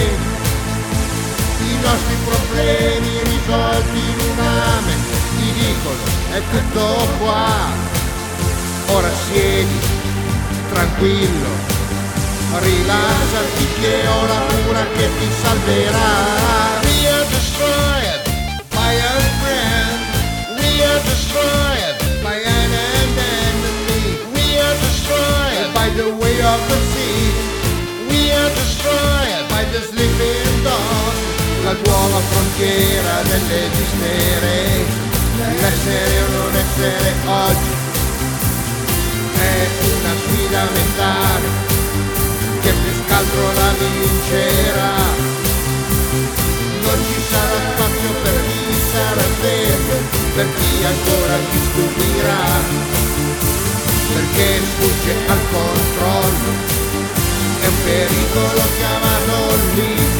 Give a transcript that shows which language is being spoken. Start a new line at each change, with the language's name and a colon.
Italian: I nostri problemi risolti in un amen, ti dicono è tutto qua, ora siedi tranquillo, rilassati che ho la cura che ti salverà.
English: We are destroyed by a friend, we are destroyed by an enemy, we are destroyed by the way of the sea, we are destroyed by the sleeping dawn.
Italian: La nuova frontiera dell'esistere, l'essere o non essere oggi, è una sfida mentale che più scaltro la vincerà. Non ci sarà spazio per chi sarà vero, per chi ancora ci stupirà, perché sfugge al controllo, è un pericolo chiamarlo lì.